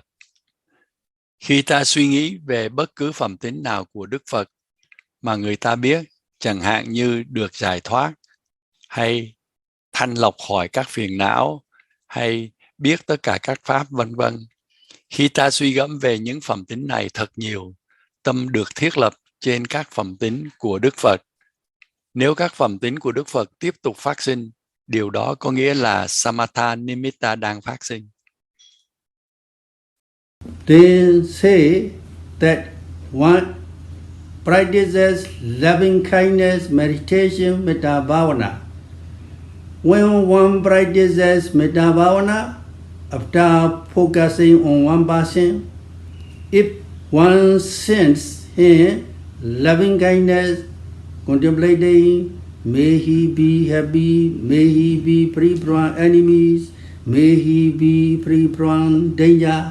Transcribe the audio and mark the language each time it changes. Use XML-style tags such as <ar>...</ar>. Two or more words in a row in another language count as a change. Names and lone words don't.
<vi>Khi ta suy nghĩ về bất cứ phẩm tính nào của Đức Phật mà người ta biết, chẳng hạn như được giải thoát, hay thanh lọc khỏi các phiền não, hay biết tất cả các pháp vân vân. Khi ta suy gẫm về những phẩm tính này thật nhiều, tâm được thiết lập trên các phẩm tính của Đức Phật. Nếu các phẩm tính của Đức Phật tiếp tục phát sinh, điều đó có nghĩa là</vi> <pi>Samatha Nimitta</pi> <vi>đang phát sinh.</vi> <en>They say that one practices loving kindness meditation</en> <pi>metta bhavana.</pi> <en>When one practices</en> <pi>metta bhavana,</pi> <en>after focusing on one person, if one sends him loving kindness, contemplating, may he be happy, may he be free from enemies, may he be free from danger.</en>